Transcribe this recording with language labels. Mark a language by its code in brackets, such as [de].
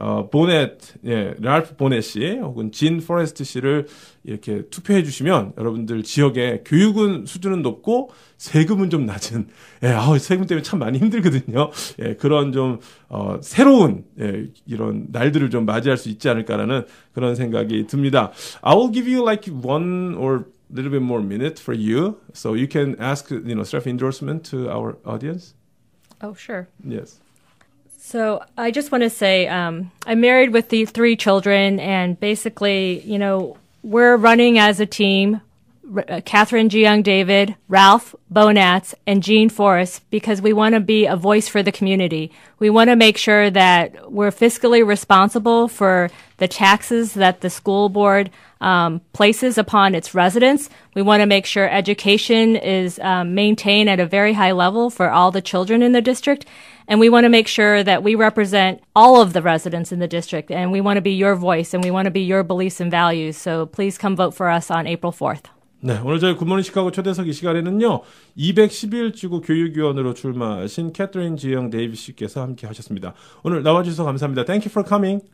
[ko] 보넷, 랄프 보넷 씨 혹은 진 포레스트 씨를 이렇게 투표해 주시면 여러분들 지역에 교육은 수준은 높고 세금은 좀 낮은, 세금 때문에 참 많이 힘들거든요. 그런 좀 새로운 이런 날들을 좀 맞이할 수 있지 않을까라는 그런 생각이 듭니다. [en] I will give you like one or little bit more minute for you, so you can ask, self endorsement to our audience. Oh, sure. Yes. So I just want to say I'm married with the 3 children, and basically, we're running as a team, Catherine Jiyoung David, Ralph Bonatz, and Jean Forrest, because we want to be a voice for the community. We want to make sure that we're fiscally responsible for the taxes that the school board places upon its residents. We want to make sure education is maintained at a very high level for all the children in the district. And we want to make sure that we represent all of the residents in the district. And we want to be your voice, and we want to be your beliefs and values. So please come vote for us on April 4th. [ko] 네, 오늘 저희 굿모닝 시카고 초대석 이 시간에는요, 211지구 교육위원으로 출마하신 캐서린 지영 데이비스 씨께서 함께 하셨습니다. 오늘 나와주셔서 감사합니다. Thank you for coming.